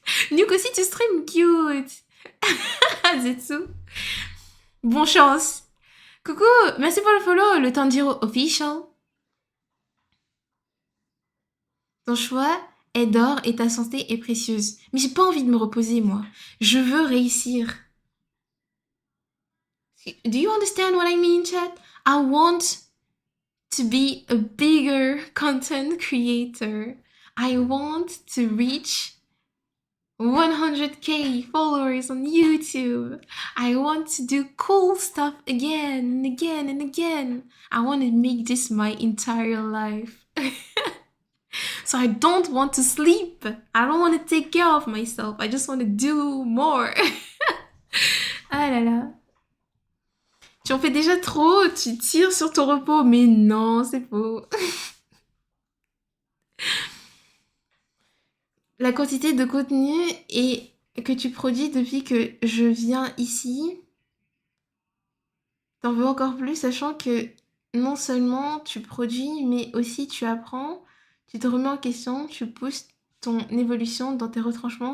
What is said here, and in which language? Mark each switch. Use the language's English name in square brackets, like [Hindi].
[French] Nuke aussi, tu stream, cute. Zetsu. Bon chance. Coucou, merci pour le follow, le Tanjiro official. Ton choix est d'or et ta santé est précieuse. Mais j'ai pas envie de me reposer, moi. Je veux réussir. [English] Do you understand what I mean, chat? I want to be a bigger content creator. I want to reach 100k followers on YouTube. I want to do cool stuff again and again and again. I want to make this my entire life. So I don't want to sleep. I don't want to take care of myself. I just want to do more. Ah là là. [French] Tu en fais déjà trop, tu tires sur ton repos. Mais non, c'est faux. La quantité de contenu que tu produis depuis que je viens ici, t'en veux encore plus, sachant que non seulement tu produis, mais aussi tu apprends, tu te remets en question, tu pousses ton évolution dans tes retranchements.